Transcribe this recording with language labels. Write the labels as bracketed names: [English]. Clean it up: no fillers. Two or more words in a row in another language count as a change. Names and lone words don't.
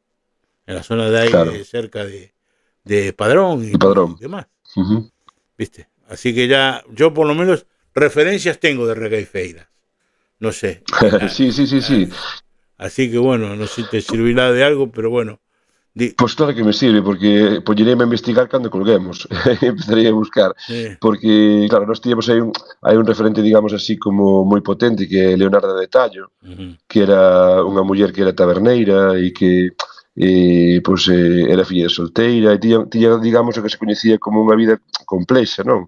[Spanish] En la zona de ahí, claro, cerca de de Padrón y demás. ¿Viste? Así que ya, yo por lo menos referencias tengo de regueifeiras. No sé. Sí. Así que bueno, no sé si te servirá de algo, pero bueno. [Galician] Pois claro que me sirve, porque poñereme a investigar cando colguemos. Empezaría a buscar. Porque, claro, nós tíamos hai un referente, digamos así, como moi potente, que é Leonardo de Tallo, que era unha muller que era taberneira e que era filla de solteira e tiña, digamos, o que se coñecía como unha vida complexa, non?